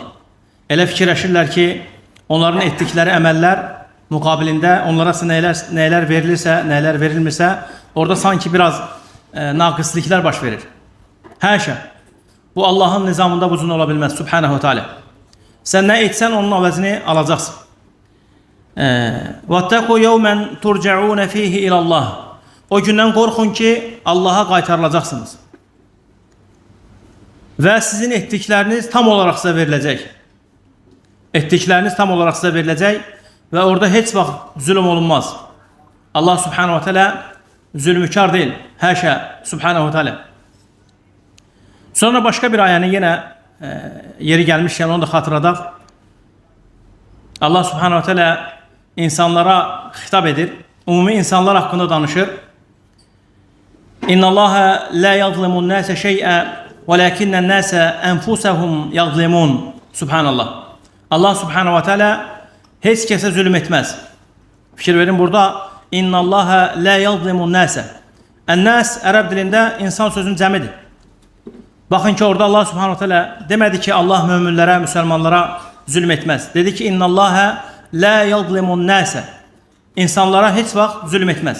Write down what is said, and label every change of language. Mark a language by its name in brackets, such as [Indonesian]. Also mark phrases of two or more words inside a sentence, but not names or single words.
[Azerbaijani] Elə fikirləşirlər ki, onların etdikləri əməllər müqabilində onlara nələr verilirsə, nələr verilmirsə, orada sanki biraz naqisliklər baş verir. Həşə, bu Allahın nizamında bu cür ola bilməz, [Arabic] سبحانه وتعالى. [Azerbaijani] Sən nə etsən, onun əvəzini alacaqsın. [Arabic] وَاتَّقُوا يَوْمًا تُرْجَعُونَ فِيهِ إِلَى اللّٰهِ. [Azerbaijani] O gündən qorxun ki, Allaha qaytarılacaqsınız. Və sizin etdikləriniz tam olaraq sizə veriləcək. Etdikləriniz tam olaraq sizə veriləcək və orada heç vaxt zülm olunmaz. Allah [Arabic] سبحانه وتعالى [Azerbaijani] zülmükar deyil. Həşə, [Arabic] سبحانه وتعالى. [Azerbaijani] Sonra başqa bir ayəni yenə yeri gəlmişkən onu da xatırladaq. Allah [Arabic] سبحانه وتعالى [Azerbaijani] insanlara xitab edir. Ümumi insanlar haqqında danışır. [Arabic] إن الله لا يظلم الناس شيئا ولكن الناس أنفسهم يظلمون. [Azerbaijani] Subhanallah. Allah [Arabic] سبحانه وتعالى [Azerbaijani] heç kəsə zülm etməz. Fikir verin burada. [Arabic] إن الله لا يظلم الناس. [Azerbaijani] En-nas ərəb dilində insan sözünün cəmidir. Baxın ki, orada Allah [Arabic] سبحانه وتعالى [Azerbaijani] demədi ki, Allah möminlərə, müsəlmanlara zülm etməz. Dedi ki, [Arabic] إن الله لا يظلم الناس. [Azerbaijani] İnsanlara heç vaxt zülm etməz.